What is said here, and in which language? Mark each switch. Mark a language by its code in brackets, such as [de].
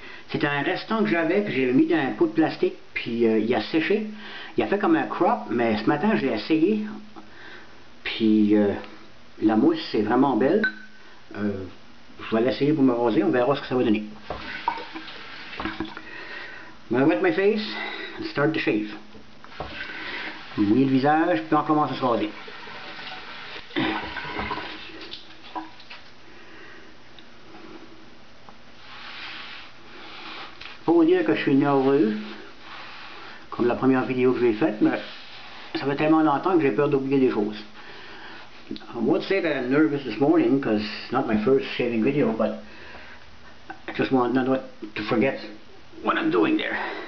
[fr] C'est un restant que j'avais mis dans un pot de plastique, puis il a séché. Il a fait comme un crop, mais ce matin je l'ai essayé. Puis la mousse c'est vraiment belle. Je vais l'essayer pour me raser, on verra ce que ça va donner. [en] I'm going to wet my face and start the shave. [fr] Mouiller le visage, puis on commence à se raser. Faut vous dire que je suis nerveux, comme la première vidéo que j'ai faite, mais ça fait tellement longtemps que j'ai peur d'oublier des choses. [en] I won't say that I'm nervous this morning, because it's not my first shaving video, but I just want not to forget what I'm doing there.